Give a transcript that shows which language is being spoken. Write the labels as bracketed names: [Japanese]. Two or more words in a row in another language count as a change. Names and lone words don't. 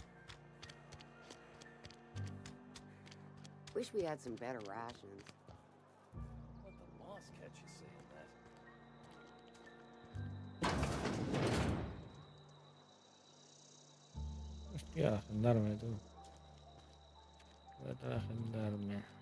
[English] Wish we had some better rations. Let the moss catch you saying that. [Spanish] Hostia, la gendarme, tú. Vete a la gendarme.